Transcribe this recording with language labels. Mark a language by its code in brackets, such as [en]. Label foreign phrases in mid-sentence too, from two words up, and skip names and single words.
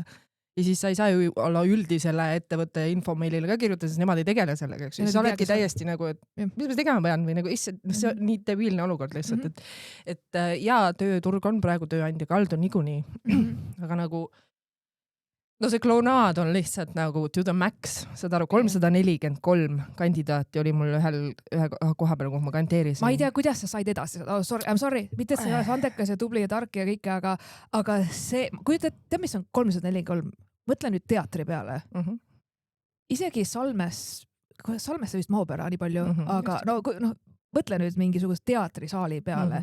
[et] Ja siis sa ei saa ju olla üldisele ettevõtte infomeilile ka kirjutada, sest nemad ei tegele sellega, eks. Siis oledki täiesti nagu, et mis ma tegema pean või nagu see on nii debiilne olukord lihtsalt, et jaa, tööturg on praegu tööandja kaldu niikuinii, aga nagu no see kloonaad on lihtsalt nagu [en] to the max, [et] saad aru, 343 kandidaati oli mul ühe koha peal, kuhu ma kandideerisin. Ma ei tea, kuidas sa said edasi, [en] I'm sorry, [et] mitte et sa ei ole andekas ja tubli ja tark ja kõike, aga see, tead, mis on 343? Mõtle nüüd teatri peale. Isegi Salmesse vist maopera nii palju, aga no, mõtle nüüd mingisugust teatrisaali peale.